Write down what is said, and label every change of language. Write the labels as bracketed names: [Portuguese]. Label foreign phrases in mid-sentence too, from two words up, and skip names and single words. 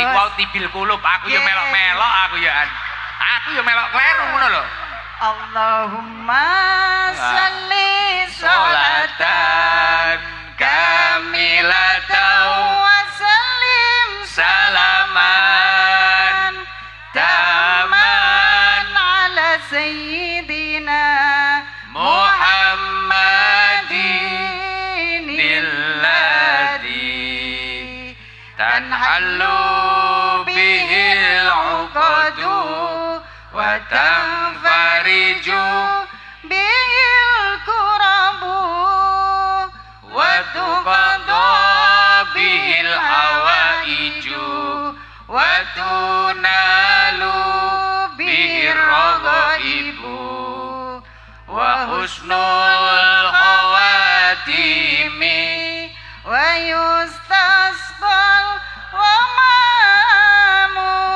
[Javanese] Niku wau [Arabic] طب القلوب, [Javanese] aku ya melok-melok aku ya. Aku ya melok kleru ngono lho. [Arabic] اللهم صل صلاة كاملة وسلم سلاما تاما على سيدنا محمد الذي تنحل به العقد و تنفرج به الكرب وتقضى به الحوائج وتنال به الرغائب وحسن الخواتيم ويستسقى الغمام